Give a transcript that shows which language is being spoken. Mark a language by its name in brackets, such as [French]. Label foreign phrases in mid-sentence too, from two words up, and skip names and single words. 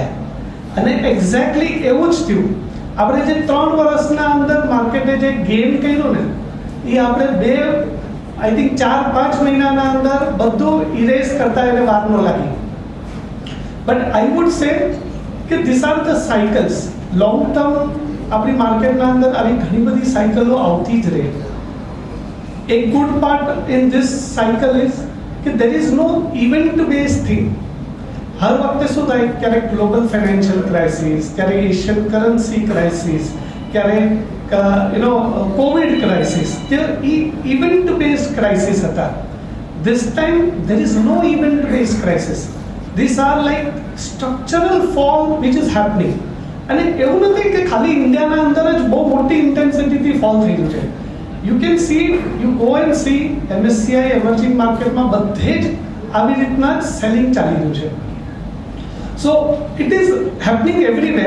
[Gujarati] અને એક્ઝેક્ટલી એવું જ થયું. આપણે જે 3 વર્ષના અંદર માર્કેટે જે ગેઇન કર્યું ને એ આપણે [English] I think [Gujarati] 4-5 મહિનાના અંદર બધું ઇરેઝ કરતા એને વાર ન લાગી. [English] But I would say કે these are the cycles. long term [Gujarati] આપણી માર્કેટના અંદર આવી ઘણી બધી સાયકલો આવતી જ રહે. [English] એક good part in this cycle is કે there is no event based thing. [Gujarati] હર વખતે શું થાય, ક્યારેક [English] global financial crisis, [Gujarati] ક્યારેક [English] Asian currency crisis, [Gujarati] ક્યારેક [English] Covid crisis, [Gujarati] તે [English] event based crisis [Gujarati] હતા. [English] This time there is no event based crisis. These are like structural fall which is happening. [Gujarati] અને એવું નથી કે ખાલી ઇન્ડિયાના અંદર જ બહુ મોટી ઇન્ટેન્સિટીથી ફોલ થઈ રહ્યું છે. [English] You can see, you go and see MSCI emerging [Gujarati] માર્કેટમાં બધે જ આવી રીતના જ સેલિંગ ચાલી રહ્યું છે. [English] So it is happening everywhere.